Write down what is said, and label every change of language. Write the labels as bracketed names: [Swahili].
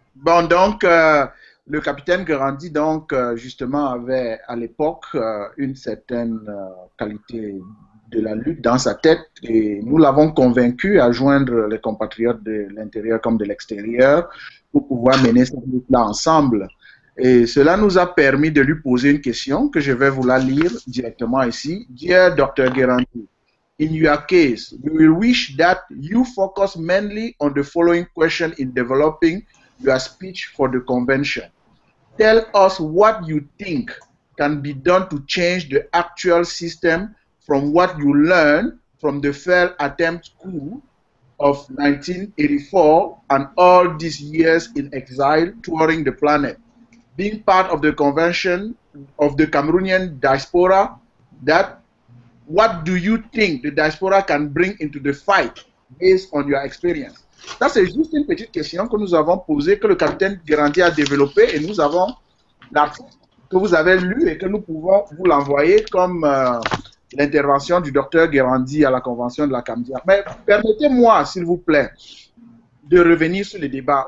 [French] Bon, donc, le capitaine Guérandi, donc, justement, avait à l'époque une certaine qualité de la lutte dans sa tête et nous l'avons convaincu à joindre les compatriotes de l'intérieur comme de l'extérieur pour pouvoir mener cette lutte-là ensemble. Et cela nous a permis de lui poser une question que je vais vous la lire directement ici. [English] Dear Dr. Guérandi, in your case, we will wish that you focus mainly on the following question in developing your speech for the convention. Tell us what you think can be done to change the actual system from what you learned from the failed attempt coup of 1984 and all these years in exile touring the planet. Being part of the convention of the Cameroonian diaspora, what do you think the diaspora can bring into the fight based on your experience? [French] Ça, c'est juste une petite question que nous avons posée, que le capitaine Guérandi a développée et nous avons l'article que vous avez lu et que nous pouvons vous l'envoyer comme l'intervention du docteur Guérandi à la convention de la Camdiac. Mais permettez-moi, s'il vous plaît, de revenir sur le débat.